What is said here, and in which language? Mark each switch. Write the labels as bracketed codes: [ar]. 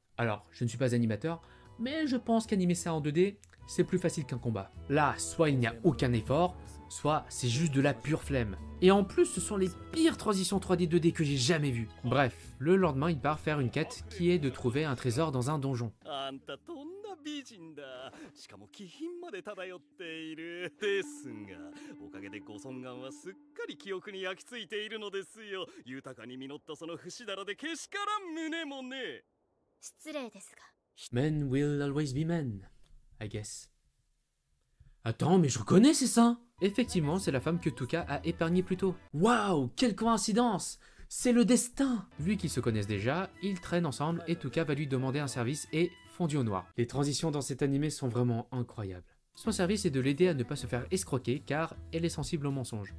[fr] Alors, je ne suis pas animateur, mais je pense qu'animer ça en 2D, c'est plus facile qu'un combat. Là, soit il n'y a aucun effort, soit c'est juste de la pure flemme. Et en plus, ce sont les pires transitions 3D 2D que j'ai jamais vues. Bref, le lendemain, il part faire une quête qui est de trouver un trésor dans un donjon. [ja] あんたどんな美人だ。しかも気品まで漂っている。ですが、おかげでご尊顔はすっかり記憶に焼き付いているのですよ。豊かに実ったその節だらでけしからん胸もね。失礼ですが。 [en] Men will always be men, I guess. [fr] Attends, mais je reconnais ces seins! Effectivement, c'est la femme que Tuka a épargnée plus tôt. Waouh, quelle coïncidence! C'est le destin! Vu qu'ils se connaissent déjà, ils traînent ensemble et Tuka va lui demander un service et fondu au noir. Les transitions dans cet animé sont vraiment incroyables. Son service est de l'aider à ne pas se faire escroquer car elle est sensible aux mensonges.